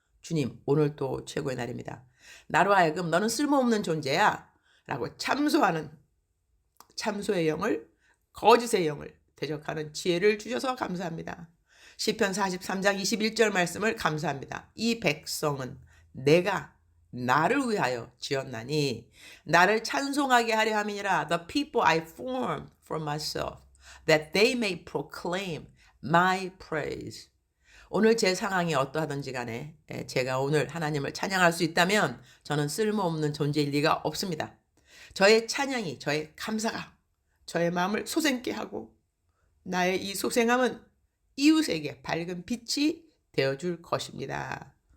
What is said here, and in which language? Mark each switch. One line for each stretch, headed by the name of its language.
Korean: 주님, 오늘 또 최고의 날입니다. 나로 하여금 너는 쓸모없는 존재야 라고 참소하는 참소의 영을, 거짓의 영을 대적하는 지혜를 주셔서 감사합니다. 시편 43장 21절 말씀을 감사합니다. 이 백성은 내가 나를 위하여 지었나니 나를 찬송하게 하려 함이니라.
English: The people I formed for myself, that they may proclaim my praise.
Korean: 오늘 제 상황이 어떠하든지 간에 제가 오늘 하나님을 찬양할 수 있다면 저는 쓸모없는 존재일 리가 없습니다. 저의 찬양이, 저의 감사가 저의 마음을 소생케 하고 나의 이 소생함은 이웃에게 밝은 빛이 되어줄 것입니다.